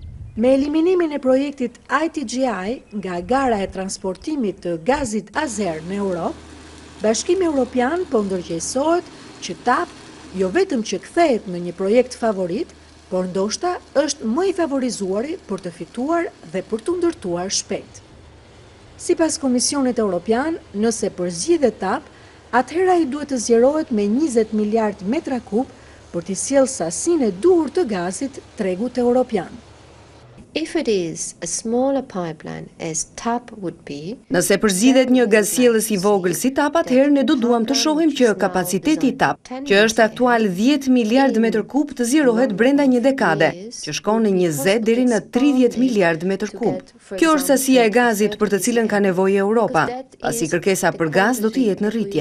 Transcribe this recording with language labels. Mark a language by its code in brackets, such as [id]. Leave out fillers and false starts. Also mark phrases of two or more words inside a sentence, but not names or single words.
[sq] Me eliminimin e projektit ITGI nga gara e transportimit të gazit azer në Europë, Bashkimi Evropian po ndërgjegjësohet që TAP jo vetëm që kthehet në një projekt favorit, por ndoshta është më i favorizuari për të fituar dhe për të ndërtuar shpejt. Sipas Komisionit Evropian, nëse përzgjidhet TAP, atëhera ai duhet të zgjerohet me 20 miliard metra kub për të sjellë sasinë e duhur të gazit tregut evropian. [en] If it is a smaller pipeline as TAP would be, [sq] nëse përzgjidhet një gazsjellës i vogël si TAP, atëherë ne do duam të shohim që kapaciteti i TAP, që është aktual 10 miliard metër kub, të zgjerohet brenda një dekade, që shkon në 20 deri në 30 miliard metër kub. Kjo është sasia e gazit për të cilën ka nevojë Europa, pasi kërkesa për gaz do të jetë në rritje.